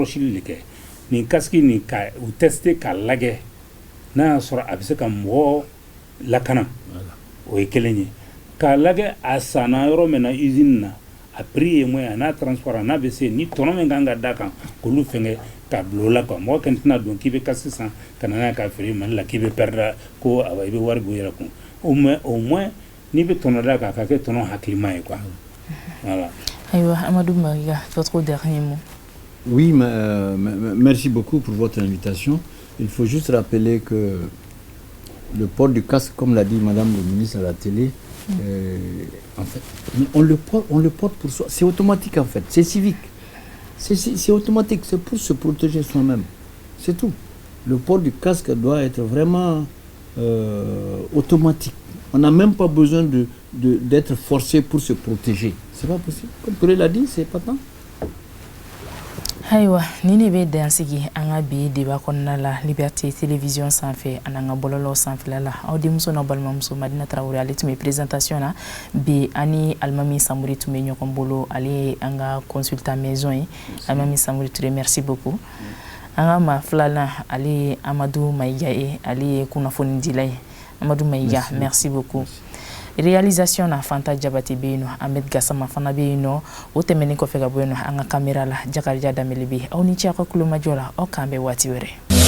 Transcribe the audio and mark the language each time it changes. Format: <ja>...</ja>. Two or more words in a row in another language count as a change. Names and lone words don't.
<bm>de kɛ nin casque nin ka u tester k'a lajɛ n'a y'a sɔrɔ a bɛ se ka mɔgɔ lakana o ye kelen ye k'a lajɛ a sanna yɔrɔ min na usine na a prix ye moins a n'a transport n'a bɛ se ni tɔnɔ min kan ka d'a kan k'olu fɛngɛ k'a bila o la quoi mɔgɔ kɛn tɛna don k'i bɛ casque san ka na n'a ye k'a feere Mali la k'i bɛ perdre ko awa i bɛ wari bɔ i yɛrɛ kun</bm> <fr>au moins</fr> <bm>n'i bɛ tɔnɔ d'a kan a ka kɛ tɔnɔ hakilima ye</bm> <fr>quoi voilà.</fr> <bm>Aïwa, Amadou Maïga,</bm> <fr>votre dernier mot. Oui, merci beaucoup pour votre invitation. Il faut juste rappeler que le port du casque, comme l'a dit Madame le ministre à la télé, en fait, on le porte pour soi. C'est automatique en fait, c'est civique. C'est automatique, c'est pour se protéger soi-même. C'est tout. Le port du casque doit être vraiment automatique. On n'a même pas besoin d'être forcé pour se protéger. C'est pas possible. Comme Touré l'a dit, c'est pas tant.</fr> <bm>Aïwa, ni ne bɛ dansigi an ka bi débat kɔnɔna la Liberté télévision sanfɛ an n'an ka bɔlɔlɔ sanfɛla la aw denmuso n'a balimamuso Madina Traoré ale tun bɛ présentation na bi ani Alimami Samori tun bɛ ɲɔgɔn bolo ale ye an ka</bm> <fr>consultant maison</fr> <bm>ye Alimami Samori Touré</bm> <fr>merci beaucoup</fr> <bm>an ka maa filanan ale ye Amadou Maïga ye ale ye kunnafoni dila ye Amadou Maïga</bm> <fr>merci beaucoup.</fr> <bm>Réalisation na Fanta Jabati be yen nɔ Ahmed Gassama fana be yen nɔ o tɛmɛnen kɔfɛ ka bɔ yen nɔ an ka caméra la Jakarija Damele be aw ni ce aw ka kulomajɔ la aw k'an bɛn waati wɛrɛ.</bm>